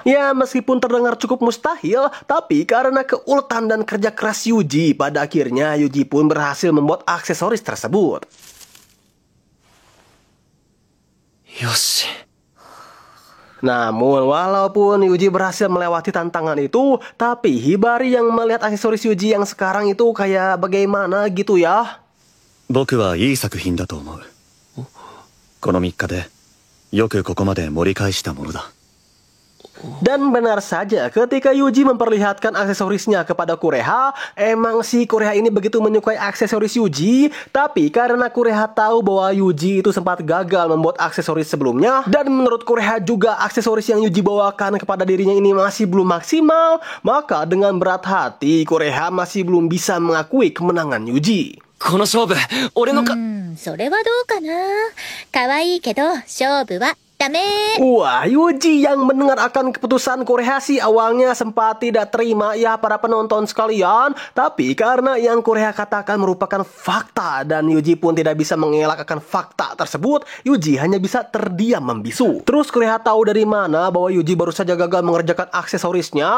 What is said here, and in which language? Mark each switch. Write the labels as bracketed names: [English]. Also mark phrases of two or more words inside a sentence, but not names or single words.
[Indonesian] Ya, meskipun terdengar cukup mustahil, tapi karena keuletan dan kerja keras Yuji, pada akhirnya Yuji pun berhasil membuat aksesoris tersebut. Yoshi. Namun walaupun Yuji berhasil melewati tantangan itu, tapi Hibari yang melihat aksesoris Yuji yang sekarang itu kayak bagaimana gitu ya. [Japanese] 僕はいい作品だと思う. Kono 3 日でよくここまで盛り返したものだ。 [Indonesian] Dan benar saja, ketika Yuji memperlihatkan aksesorisnya kepada Kureha, emang si Kureha ini begitu menyukai aksesoris Yuji. Tapi karena Kureha tahu bahwa Yuji itu sempat gagal membuat aksesoris sebelumnya, dan menurut Kureha juga aksesoris yang Yuji bawakan kepada dirinya ini masih belum maksimal, maka dengan berat hati Kureha masih belum bisa mengakui kemenangan Yuji. [Japanese] この勝負、俺のそれはどうかな。可愛いけど勝負はダメ。 [Indonesian] Wah, Yuji yang mendengar akan keputusan Kureha sih awalnya sempat tidak terima ya para penonton sekalian. Tapi karena yang Kureha katakan merupakan fakta dan Yuji pun tidak bisa mengelak akan fakta tersebut, Yuji hanya bisa terdiam membisu. Terus Kureha tahu dari mana bahwa Yuji baru saja gagal mengerjakan aksesorisnya?